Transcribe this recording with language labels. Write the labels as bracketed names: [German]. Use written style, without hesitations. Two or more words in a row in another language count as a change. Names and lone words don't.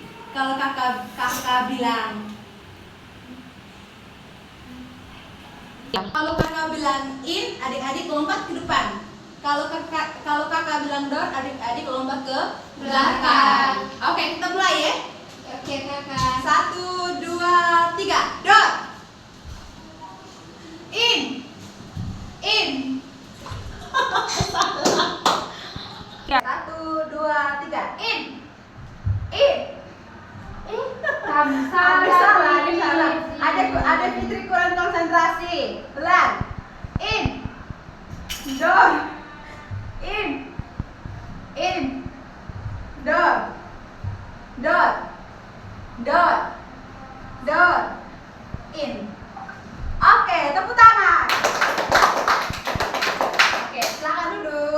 [Indonesian] Kalau kakak bilang in, adik-adik lompat ke depan. Kalau kakak bilang down, adik-adik lompat ke belakang. Oke, kita mulai ya. Oke kakak. 1, 2, 3, [English] down. In. 1, 2, 3, in. [Indonesian] Kamu Ada salah. salah. Ada Fitri kurang konsentrasi. Pelan. [English] In. Door. In. Door. dot, dot, dot, in. [Indonesian] Oke, tepuk tangan. Oke, silakan duduk.